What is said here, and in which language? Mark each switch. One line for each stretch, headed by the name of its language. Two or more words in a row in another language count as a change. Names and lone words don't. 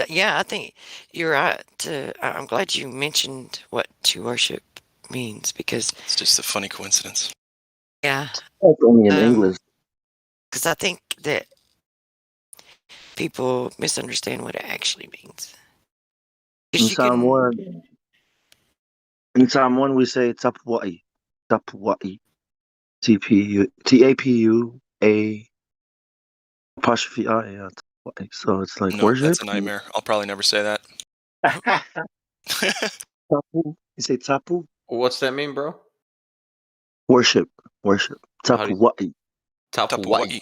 English: Yeah, I think you're right. I'm glad you mentioned what to worship means because it's just a funny coincidence. Yeah. That's only in English. Because I think that people misunderstand what it actually means. In Psalm 1, we say Tapwai. Tapwai. Tapua apostrophe I. Yeah, Tapwai. So it's like No, worship. that's a nightmare. I'll probably never say that. Tapu. You say tapu? What's that mean, bro? Worship. Worship. Tapwai. Tapuwai.